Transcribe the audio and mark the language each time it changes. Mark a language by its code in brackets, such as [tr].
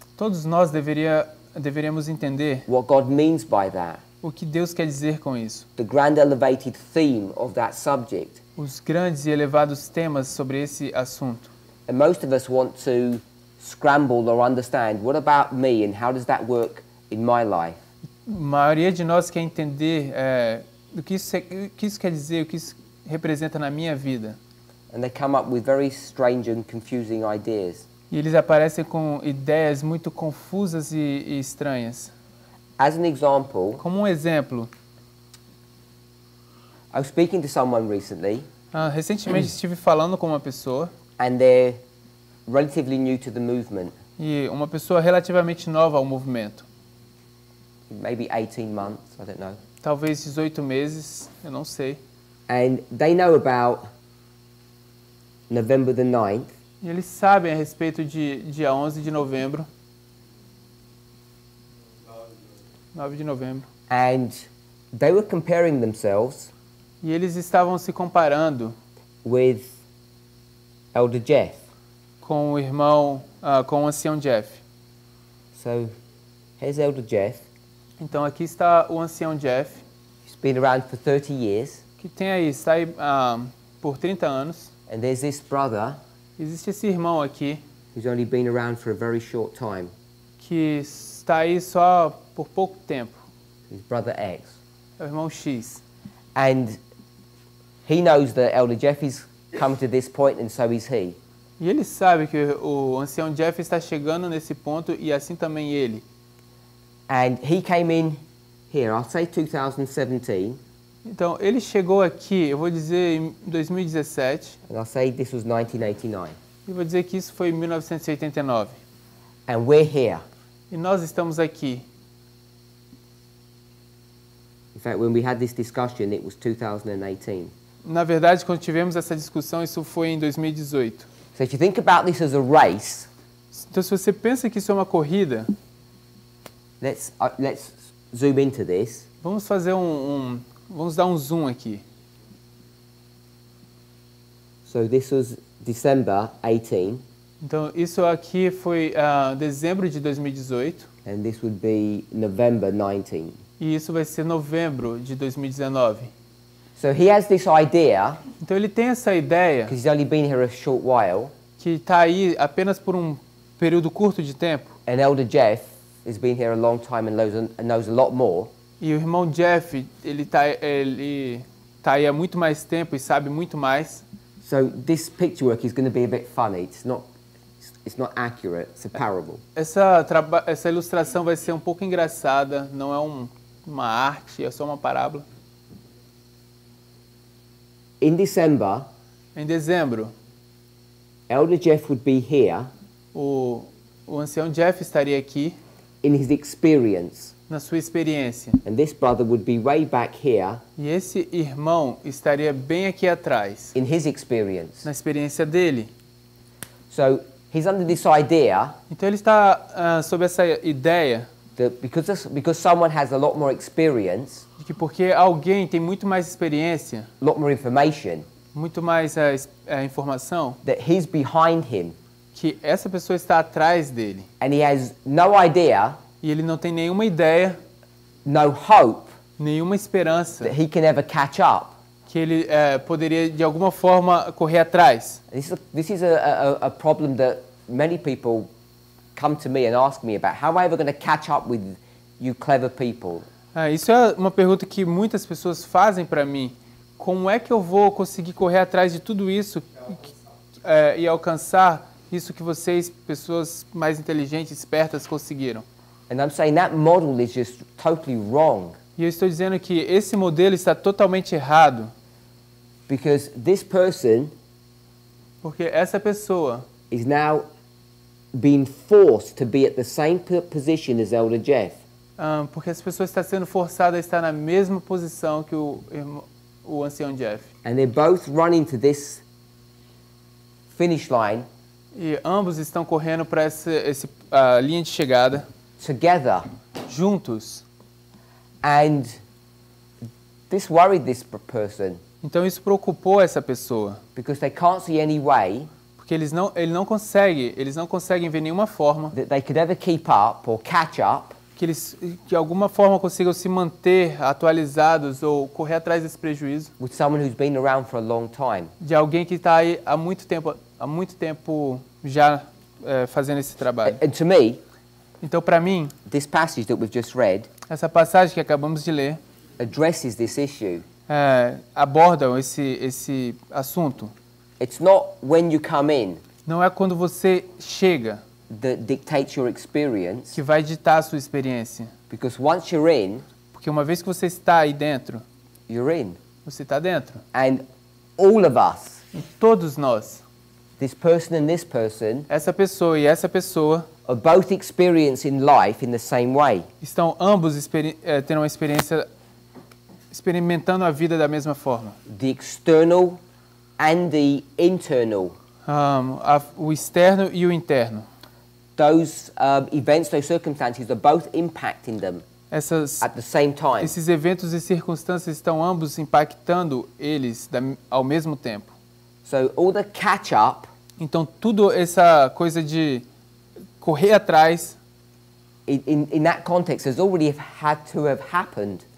[pt] todos nós deveríamos entender [en] what God means by that, [pt] o que Deus quer dizer com isso. [en] the grand elevated theme of that subject. [pt] Os grandes e elevados temas sobre esse assunto. [en] And most of us want to scramble or understand, what about me and how does that work in my life? [pt] A maioria de nós quer entender o que isso quer dizer, o que isso representa na minha vida. [en] And they come up with very strange and confusing ideas. [pt] E eles aparecem com ideias muito confusas e estranhas. [en] As an example, [pt] Como um exemplo, [en] I was speaking to someone recently [pt] recentemente estive falando com uma pessoa, [en] and they're relatively new to the movement, [pt] e uma pessoa relativamente nova ao movimento. [en] maybe 18 months, I don't know. [pt] Talvez 18 meses, eu não sei. [en] And they know about November the 9th, [pt] E eles sabem a respeito de dia 11 de novembro. 9 de novembro. [en] and they were comparing themselves [pt] E eles estavam se comparando [en] with Elder Jeff. [pt] com o irmão, com o ancião Jeff. [en] So here's Elder Jeff. [pt] Então aqui está o ancião Jeff, [en] He's been around for 30 years. [pt] que está aí por 30 anos. [en] And there's this brother [pt] Existe esse irmão aqui, [en] who's only been around for a very short time. [pt] que está aí só por pouco tempo. [en] His brother X. [pt] É o irmão X. [en] And he knows that Elder Jeff is come to this point and so is he. [pt] E ele sabe que o ancião Jeff está chegando nesse ponto e assim também ele. [en] And he came in here, I'll say 2017, [pt] Então ele chegou aqui, eu vou dizer em 2017, [en] and I'll say this was 1989. [pt] e vou dizer que isso foi em 1989. [en] And we're here. [pt] E nós estamos aqui. [en] In fact, when we had this discussion, it was 2018. [pt] Na verdade, quando tivemos essa discussão, isso foi em 2018. [en] So if you think about this as a race, [pt] Então, se você pensa que isso é uma corrida, [en] let's zoom into this. [pt] vamos fazer vamos dar um zoom aqui. [en] So this was December 18, [pt] Então, isso aqui foi dezembro de 2018 [en] and this would be November 19. [pt] e isso vai ser novembro de 2019. [en] So he has this idea, [pt] Então, ele tem essa ideia [en] because he's only been here a short while, [pt] que está aí apenas por um período curto de tempo, [en] and Elder Jeff has been here a long time and knows a lot more. [pt] e o irmão Jeff, ele tá aí há muito mais tempo e sabe muito mais. [en] So this picture work is going to be a bit funny. It's not accurate. It's a parable. [pt] Essa ilustração vai ser um pouco engraçada, não é uma arte, é só uma parábola. [en] In December, [pt] Em dezembro, [en] Elder Jeff would be here [pt] o ancião Jeff estaria aqui [en] in his experience, [pt] na sua experiência. [en] and this brother would be way back here [pt] E esse irmão estaria bem aqui atrás, [en] in his experience. [pt] na experiência dele. [en] So he's under this idea [pt] Então ele está sob essa ideia [en] that because someone has a lot more experience, [pt] de que porque alguém tem muito mais experiência, [en] a lot more information, [pt] muito mais informação, [en] that he's behind him, [pt] que essa pessoa está atrás dele. [en] and he has no idea, [pt] E ele não tem nenhuma ideia, [en] no hope [pt] nenhuma esperança [en] that he can ever catch up. [pt] que ele poderia de alguma forma correr atrás. [en] This is a problem that many people come to me and ask me about. How am I ever going to catch up with you clever people? [pt] Isso é uma pergunta que muitas pessoas fazem para mim. Como é que eu vou conseguir correr atrás de tudo isso e alcançar isso que vocês, pessoas mais inteligentes, espertas, conseguiram? [en] And I'm saying that model is just totally wrong, [pt] E eu estou dizendo que esse modelo está totalmente errado, [en] because this person [pt] porque essa pessoa [en] is now being forced to be at the same position as Elder Jeff. [pt] porque essa pessoa está sendo forçada a estar na mesma posição que o ancião Jeff. [en] And they're both running to this finish line [pt] E ambos estão correndo para essa linha de chegada, [en] together. [pt] juntos. [en] And this worried this person, [pt] Então isso preocupou essa pessoa, [en] because they can't see any way [pt] porque Porque eles não conseguem ver nenhuma forma [en] that they could ever keep up or catch up [pt] que eles de alguma forma consigam se manter atualizados ou correr atrás desse prejuízo [en] with someone who's been around for a long time. [pt] de alguém que está aí há muito tempo já fazendo esse trabalho. [en] And to me, [pt] Então, para mim, [en] this passage that we've just read [pt] essa passagem que acabamos de ler [en] addresses this issue. [pt] abordam esse assunto. [en] It's not when you come in [pt] Não é quando você chega [en] that dictates your experience, [pt] que vai ditar a sua experiência. [en] because once you're in, [pt] Porque uma vez que você está aí dentro, [en] you're in. [pt] você está dentro. [en] And all of us, [pt] E todos nós, [en] this person and this person, [pt] essa pessoa e essa pessoa, [en] are both experiencing life in the same way. [pt] estão ambos tendo uma experiência, experimentando a vida da mesma forma. [en] The external and the internal. [pt] O externo e o interno. [en] Those events, those circumstances are both impacting them at the same time. [pt] Esses eventos e circunstâncias estão ambos impactando eles ao mesmo tempo. [en] So all the catch up [pt] Então, tudo essa coisa de correr atrás, [en] in that context has already had to have happened,